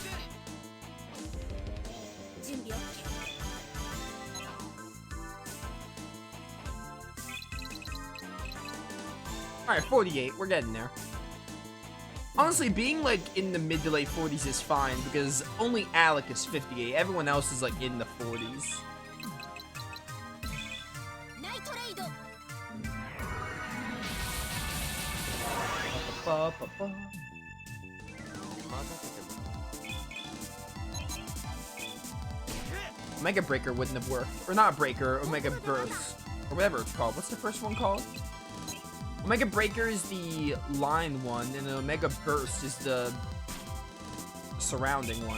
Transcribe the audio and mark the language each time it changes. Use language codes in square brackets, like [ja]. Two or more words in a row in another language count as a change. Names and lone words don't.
[en] Alright, 48. We're getting there. Honestly, being like in the mid to late 40s is fine because only Alec is 58. Everyone else is like in the 40s. Ba, ba, ba. Omega Breaker wouldn't have worked. Or not Breaker, Omega Burst. Or whatever it's called. What's the first one called? Omega Breaker is the line one, and the Omega Burst is the surrounding one.